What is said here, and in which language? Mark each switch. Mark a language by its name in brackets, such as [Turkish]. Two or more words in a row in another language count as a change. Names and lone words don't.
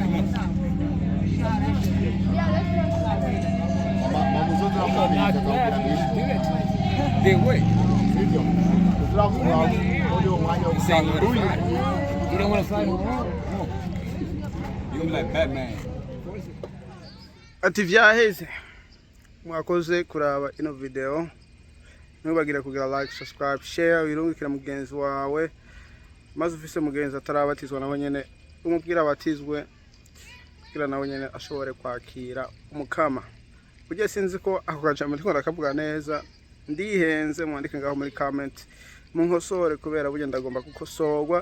[English] Come on. Then wait. You don't want to fly no more? Come on. You gonna be like Batman. [Rundi] Ati vyaheze. Murakoze kuraba ino video. Ntubagire kugira [English] like, subscribe, share, [Rundi] wirungikira mugenzi wawe. Maze ufise mugenzi atarabatizwa nawe nyene umubwira abatizwe kugira nawe nyene ashobore kwakira umukama. Uje sinzi ko ako kajambo ndiko ndakavuga neza. Ndihenze mwandike ngaho muri comment. Munkosore kubera buje ndagomba gukosorwa.